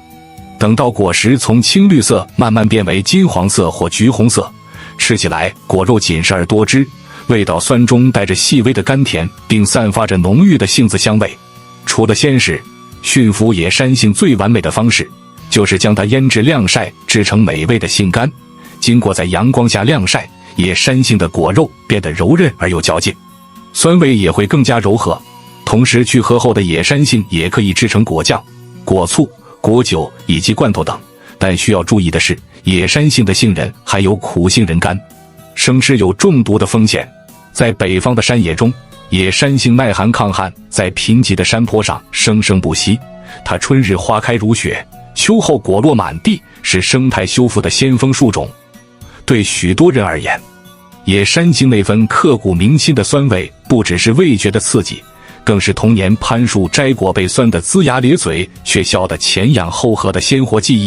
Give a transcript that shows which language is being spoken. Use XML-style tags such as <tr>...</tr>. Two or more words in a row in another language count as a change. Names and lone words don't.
<zh>等到果實從青綠色慢慢變為金黃色或橘紅色，吃起來果肉緊實而多汁，味道酸中帶着細微的甘甜，並散發着濃郁的杏子香味。除了鮮食，馴服野山杏最完美的方式就是將它醃制晾曬，制成美味的杏乾。經過在陽光下晾曬，野山杏的果肉變得柔韌而又嚼勁，酸味也会更加柔和。同時，去核後的野山杏也可以制成果醬、果醋、果酒以及罐头等。但需要注意的是，野山杏的杏仁含有苦杏仁苷，生吃有中毒的風險。在北方的山野中，野山杏耐寒抗旱，在貧瘠的山坡上生生不息。它春日花開如雪，秋後果落滿地，是生態修復的先鋒樹種。對許多人而言，野山杏那份刻骨銘心的酸味，不只是味覺的刺激，更是童年攀樹摘果被酸得齜牙咧嘴，卻笑得前仰後合的鮮活記憶。</zh>